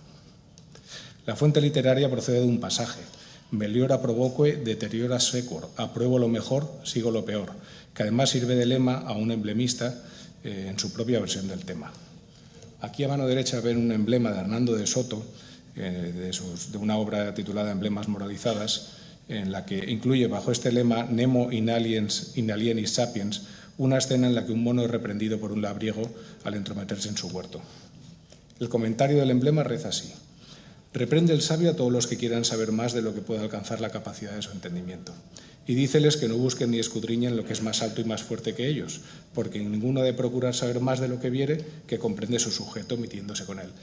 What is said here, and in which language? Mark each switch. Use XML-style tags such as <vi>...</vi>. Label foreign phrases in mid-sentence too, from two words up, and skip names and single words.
<es>La fuente literaria procede de un pasaje:</es> <la>Meliora provoque, deteriora secur,</la> <es>apruebo lo mejor, sigo lo peor, que además sirve de lema a un emblemista en su propia versión del tema. Aquí a mano derecha ven un emblema de Hernando de Soto, de una obra titulada Emblemas moralizadas, en la que incluye bajo este lema</es> <la>Nemo in alienis sapiens,</la> <es>una escena en la que un mono es reprendido por un labriego al entrometerse en su huerto. El comentario del emblema reza así: reprende el sabio a todos los que quieran saber más de lo que puede alcanzar la capacidad de su entendimiento, y díceles que no busquen ni escudriñen lo que es más alto y más fuerte que ellos, porque ninguno ha de procurar saber más de lo que viere que comprende su sujeto metiéndose con él.</es>